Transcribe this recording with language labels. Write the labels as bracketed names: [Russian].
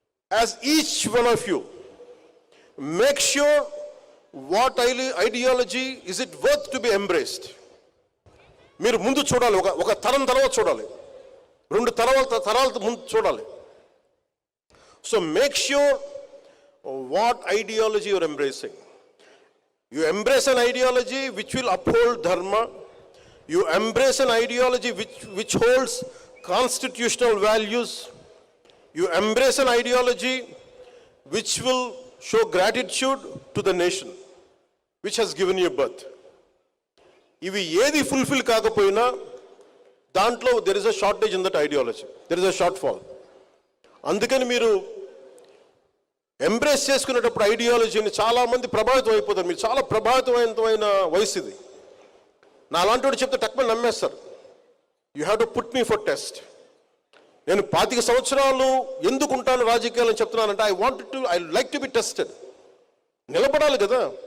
[English] As each one of you make sure what ideology is it worth to be embraced. [Telugu] మీరు ముందు చూడాలి, ఒక తరం తర్వాత చూడాలి, 2 తరాల ముందు చూడాలి. [English] So make sure what ideology you're embracing. You embrace an ideology which will uphold dharma. You embrace an ideology which holds constitutional values. You embrace an ideology which will show gratitude to the nation which has given you birth. [Telugu] Ivi edi fulfill kaakapoyina dantlo [English] there is a shortage in that ideology. There is a shortfall. [Telugu] Andukani meeru embrace చేసుకునేటప్పుడు ఐడియాలజీని చాలామంది ప్రభావితం అయిపోతారు. మీరు చాలా ప్రభావితమైన వయసు ఇది. నా అలాంటి చెప్తే టక్మని నమ్మేస్తారు. [English] You have to put me for test. [Telugu] నేను 25 సంవత్సరాలు ఎందుకు ఉంటాను రాజకీయాలని చెప్తున్నానంటే, [English] I like to be tested. [Telugu] నిలబడాలి కదా.